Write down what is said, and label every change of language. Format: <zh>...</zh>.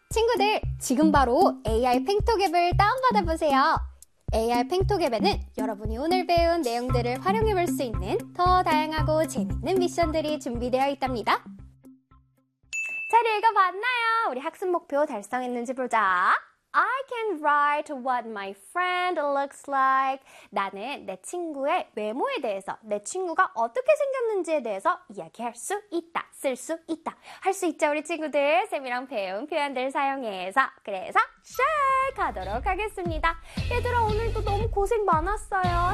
<ko>친구들, 지금 바로 AI 팽톡 앱을 다운받아 보세요. AI 팽톡 앱에는 여러분이 오늘 배운 내용들을 활용해 볼 수 있는 더 다양하고 재밌는 미션들이 준비되어 있답니다. 잘 읽어봤나요? 우리 학습 목표 달성했는지 보자.</ko> <en>I can write what my friend looks like.</en> <ko>나는 내 친구의 외모에 대해서, 내 친구가 어떻게 생겼는지에 대해서 이야기할 수 있다, 쓸 수 있다. 할 수 있죠, 우리 친구들? 쌤이랑 배운 표현들 사용해서. 그래서 check 하도록 하겠습니다. 얘들아, 오늘도 너무 고생 많았어요.</ko>